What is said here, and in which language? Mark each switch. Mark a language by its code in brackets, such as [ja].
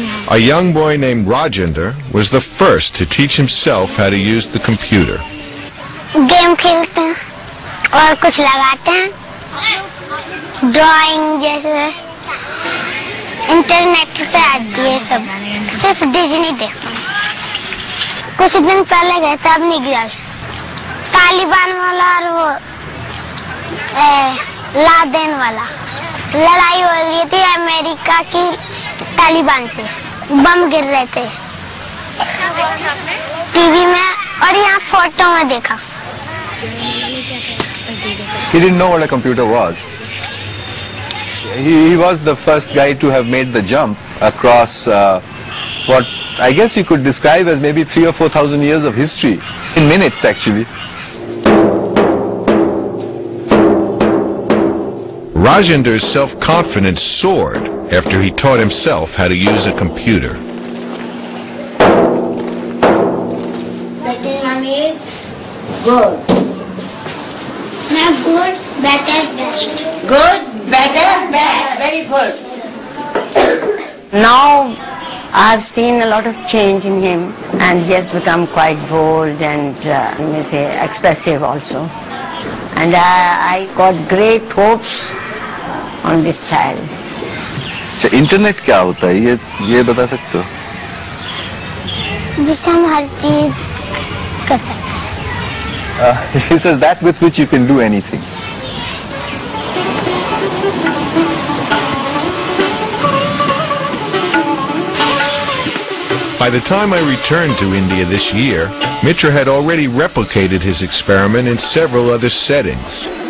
[en] A young boy named Rajender was the first to teach himself how to use the computer. [hi] Game खेलते हैं और कुछ लगाते हैं, ड्राइंग जैसे इंटरनेट पे आती है सब. सिर्फ डिज्नी देखता हूँ. कुछ दिन पहले गए थे, अब नहीं गया. तालिबान वाला और वो लादेन वाला लड़ाई हो रही थी अमेरिका की तालिबान से. बम गिर रहे थे टीवी में और यहाँ फोटो में देखा. [en] He didn't know what a computer was. He was the first guy to have made the jump across what I guess you could describe as maybe 3,000 or 4,000 years of history, in minutes actually. Rajender's self-confidence soared after he taught himself how to use a computer. Second one is good. Not good, better, best. Good, better, best. Very good. Now I've seen a lot of change in him, and he has become quite bold and expressive also. And I got great hopes on this child. [hi] अच्छा, internet क्या होता है, ये बता सकते हो? जिससे हम हर चीज कर सकते हैं. [en] He says that with which you can do anything. By the time I returned to India this year, Mitra had already replicated his experiment in several other settings.